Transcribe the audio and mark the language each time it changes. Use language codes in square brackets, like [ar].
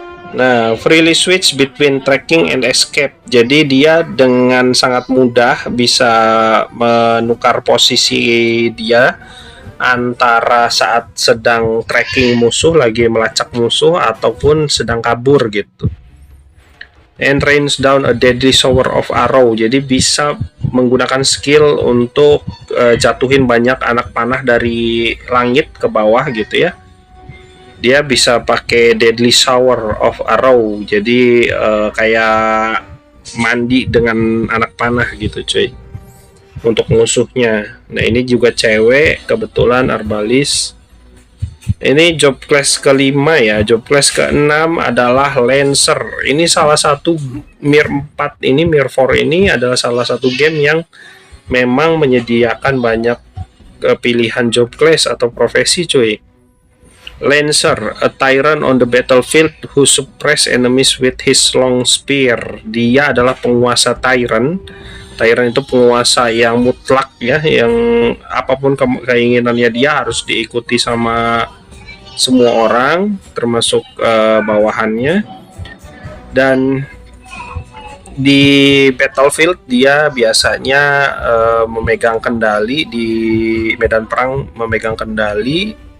[en] Nah, freely switch between tracking and escape. [id] Jadi dia dengan sangat mudah bisa menukar posisi dia antara saat sedang tracking musuh, lagi melacak musuh, ataupun sedang kabur gitu. [en] And rains down a deadly shower of arrow. [id] Jadi bisa menggunakan skill untuk jatuhin banyak anak panah dari langit ke bawah gitu ya. Dia bisa pakai [en] deadly shower of arrow, [id] jadi kayak mandi dengan anak panah gitu cuy untuk musuhnya. Nah ini juga cewek kebetulan, Arbalist. Ini job class kelima ya. Job class keenam adalah Lancer. Ini salah satu Mir 4 ini, Mir 4 ini adalah salah satu game yang memang menyediakan banyak pilihan job class atau profesi cuy. [en] Lancer, a tyrant on the battlefield who suppress enemies with his long spear. [id] Dia adalah penguasa tyrant. Tyrant itu penguasa yang mutlak ya, yang apapun keinginannya dia harus diikuti sama semua orang, termasuk bawahannya. Dan di battlefield dia biasanya memegang kendali di medan perang, memegang kendali.